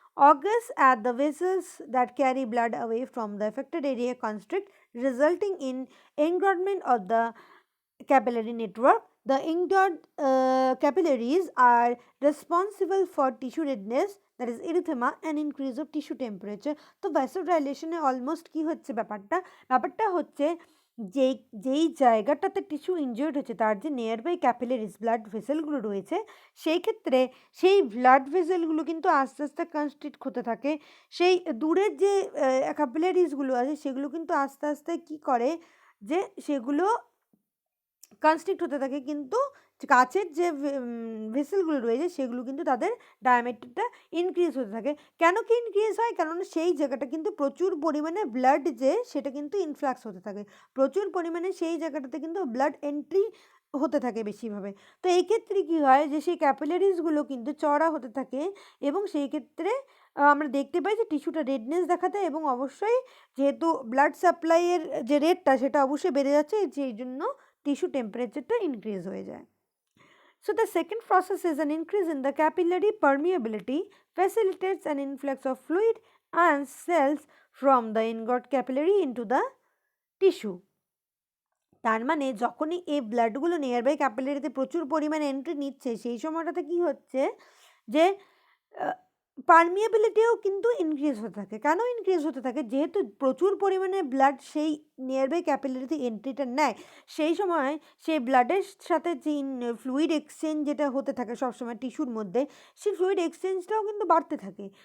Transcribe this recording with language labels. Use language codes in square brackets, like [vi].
[en] Augers at the vessels that carry blood away from the affected area constrict, resulting in engorgement of the capillary network. The engorged capillaries are responsible for tissue redness, that is erythema, and increase of tissue temperature. [bn] তো vasodilation এ almost কি হচ্ছে ব্যাপারটা হচ্ছে যেই জায়গাটাতে tissue injured হচ্ছে তার যে নিয়ারবাই ক্যাপিলারিজ ব্লাড ভেসেলগুলো রয়েছে, সেই ক্ষেত্রে সেই ব্লাড ভেসেলগুলো কিন্তু আস্তে আস্তে কনস্ট্রিক্ট হতে থাকে। সেই দূরের যে ক্যাপিলারিজগুলো আছে সেগুলো কিন্তু আস্তে আস্তে কি করে, যে সেগুলো কনস্ট্রিক্ট হতে থাকে, কিন্তু কাছের যে ভেসেলগুলো রয়েছে সেগুলো কিন্তু তাদের ডায়ামিটারটা ইনক্রিজ হতে থাকে। কেন কি ইনক্রিজ হয়? কারণ সেই জায়গাটা কিন্তু প্রচুর পরিমাণে ব্লাড যে সেটা কিন্তু ইনফ্লাক্স হতে থাকে, প্রচুর পরিমাণে সেই জায়গাটাতে কিন্তু ব্লাড এন্ট্রি হতে থাকে বেশিভাবে। তো এই ক্ষেত্রে কী হয়, যে সেই ক্যাপিলারিজগুলো কিন্তু চড়া হতে থাকে এবং সেই ক্ষেত্রে আমরা দেখতে পাই যে টিস্যুটা রেডনেস দেখাতে, এবং অবশ্যই যেহেতু ব্লাড সাপ্লাইয়ের যে রেটটা সেটা অবশ্যই বেড়ে যাচ্ছে, যেই জন্য টিস্যু টেম্পারেচারটা ইনক্রিজ হয়ে যায়। [en] So the second process is an increase in the capillary permeability, facilitates an influx of fluid and cells from the engorged capillary into the tissue. [bn] তার মানে যখনই এই ব্লাডগুলো নিয়ারবাই ক্যাপিলারিতে প্রচুর পরিমাণে এন্ট্রি নিচ্ছে, সেই সময়টাতে কি হচ্ছে, যে পারমিয়াবিলিটিও কিন্তু ইনক্রিজ হতে থাকে। কেন ইনক্রিজ হতে থাকে? যেহেতু প্রচুর পরিমাণে ব্লাড সেই নিয়ারবাই ক্যাপিলারিতে এন্ট্রিটা নেয়, সেই সময় সেই ব্লাডের সাথে যে ফ্লুইড এক্সচেঞ্জ যেটা হতে থাকে সবসময় টিস্যুর মধ্যে, সেই ফ্লুইড এক্সচেঞ্জটাও কিন্তু বাড়তে থাকে।